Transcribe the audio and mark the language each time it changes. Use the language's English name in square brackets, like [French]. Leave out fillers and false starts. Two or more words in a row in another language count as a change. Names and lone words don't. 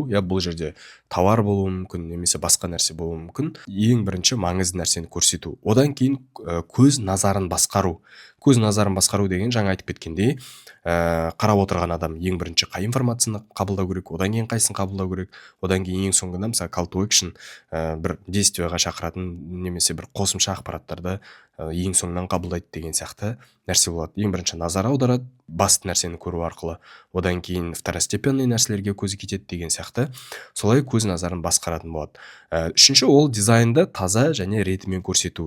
[Kazakh] Бұл жерде товар болуы мүмкін, немесе басқа нәрсе болуы мүмкін. Ең бірінші маңызды нәрсені көрсету. Одан кейін көз назарын басқару. көз назарын басқару деген жаңа айтып кеткендей, қарап отырған адам ең бірінші қай информацияны қабылдау керек, одан кейін қайсысын қабылдау керек, одан кейін ең соңында мысалы [English] call to action, [Kazakh] бір действияға шақыратын немесе бір қосымша ақпараттарды ең соңынан қабылдайды деген сияқты нәрсе болады. Ең бірінші назар аударады, басты нәрсені көру арқылы, одан кейін второстепенный нәрселерге көзі кетеді деген сияқты солай көз назарын басқаратын болады. Үшінші, ол дизайнды таза және ретімен көрсету.